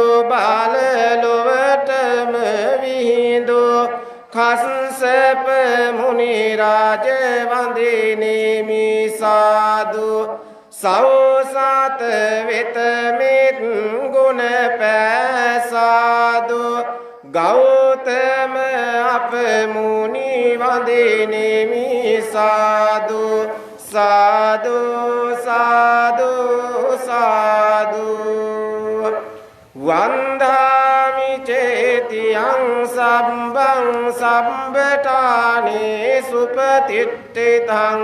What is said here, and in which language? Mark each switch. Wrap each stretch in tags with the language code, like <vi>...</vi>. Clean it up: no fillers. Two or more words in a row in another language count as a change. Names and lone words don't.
<si>බල ලොවටම විහිදු කස්සප මුනි රාජ වඳිනිමි සාදු සෞසත වෙත මෙත් ගුණ පැසාදු ගෞතම අප මුනි වඳිනිමි සාදු සාදු සාදු සාදු</si> <pi>වන්දාමි චේතියං සම්බං සම්බටානේ සුපතිට්ඨිතං</pi>